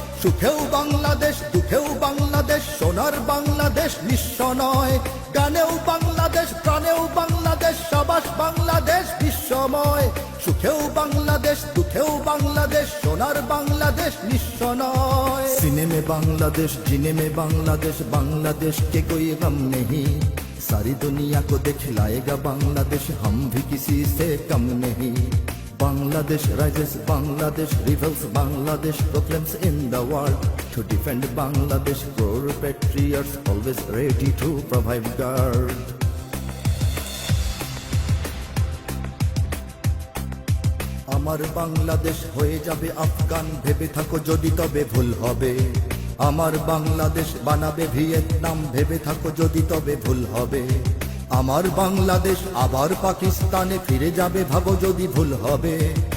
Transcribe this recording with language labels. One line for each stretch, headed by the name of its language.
Bangla: সুখেও বাংলাদেশ, দুঃখেও বাংলাদেশ, সোনার বাংলাদেশ নিঃস্ব নয়। গানেও বাংলাদেশ, প্রাণেও বাংলাদেশ, সাবাস বাংলাদেশ বিশ্বময়। সুখেও বাংলাদেশ, দুঃখেও বাংলাদেশ, সোনার বাংলাদেশ নিঃস্ব নয়।
Hindi: सीने में बांग्लादेश, जीने में बांग्लादेश, बांग्लादेश के कोई गम नहीं। सारी दुनिया को दिखलाएगा बांग्लादेश, हम भी किसी से कम नहीं।
English: Bangladesh rises, Bangladesh rebels, Bangladesh proclaims in the world. To defend Bangladesh, poor patriots always ready to provide guard.
Bangla: আমার বাংলাদেশ হয়ে যাবে আফগান, ভেবে থাকো যদি তবে ভুল হবে। আমার বাংলাদেশ বানাবে ভিয়েতনাম, ভেবে থাকো যদি তবে ভুল হবে। আমার বাংলাদেশ আবার পাকিস্তানে ফিরে যাবে, ভাবো যদি ভুল হবে।